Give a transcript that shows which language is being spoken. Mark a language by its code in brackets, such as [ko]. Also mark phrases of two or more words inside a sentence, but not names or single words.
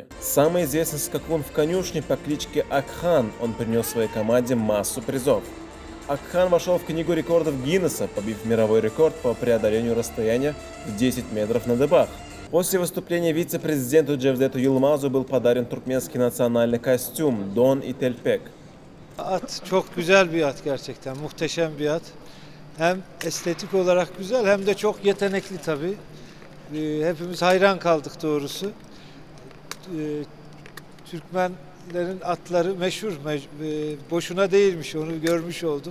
[ru] Самый известный скакун в конюшне по кличке Акхан, он принес своей команде массу призов. Акхан вошел в книгу рекордов Гиннесса, побив мировой рекорд по преодолению расстояния в 10 метров на дыбах. После выступления вице-президенту Джевдету Yılmaz'u был подарен туркменский национальный костюм «Дон и Телпек». [tr] At çok güzel bir at gerçekten, muhteşem bir at. Hem estetik olarak güzel hem de çok yetenekli tabii. Hepimiz hayran kaldık doğrusu. Türkmenlerin atları meşhur, boşuna değilmiş, onu görmüş olduk.